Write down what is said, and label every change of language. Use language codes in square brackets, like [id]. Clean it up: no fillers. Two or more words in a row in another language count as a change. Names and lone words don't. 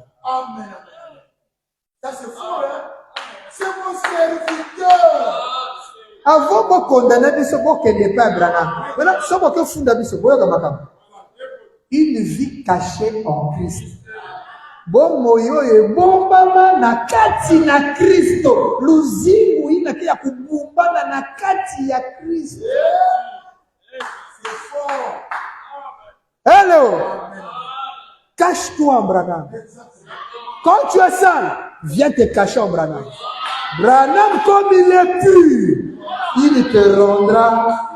[fr] Amen. Ça c'est fou, hein? C'est mon serviteur. Avant de condamner, il n'est pas Abraham. Maintenant, ce que [ln] funda biso, [fr] une vie cachée en Christ. [ln] Bon moyo e bombama na kati na Kristo. [kg] Luzimu ina kia kubumbana na kati ya Kristo. [fr] C'est fort. Hello. Cache-toi en Branham. Quand tu es sale, viens te cacher en Branham. Branham, comme il est pur, il te rendra.